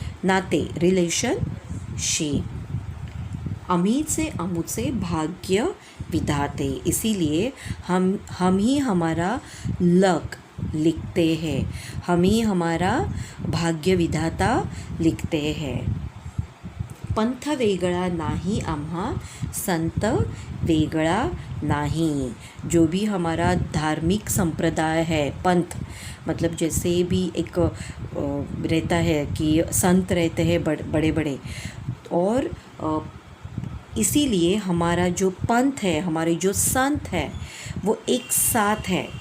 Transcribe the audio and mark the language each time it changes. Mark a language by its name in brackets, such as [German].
[Marathi] नाते रिलेशनशिप। अमीचे अमुचे भाग्य विधाते, [Hindi] इसीलिए हम ही हमारा लक लिखते हैं, हम ही हमारा भाग्य विधाता लिखते हैं। [Marathi] पंथ वेगळा नाही आम्हा, संत वेगळा नहीं। [Hindi] जो भी हमारा धार्मिक संप्रदाय है, पंथ मतलब जैसे भी एक रहता है कि संत रहते हैं बड़े बड़े, और इसीलिए हमारा जो पंथ है, हमारे जो संत है वो एक साथ है।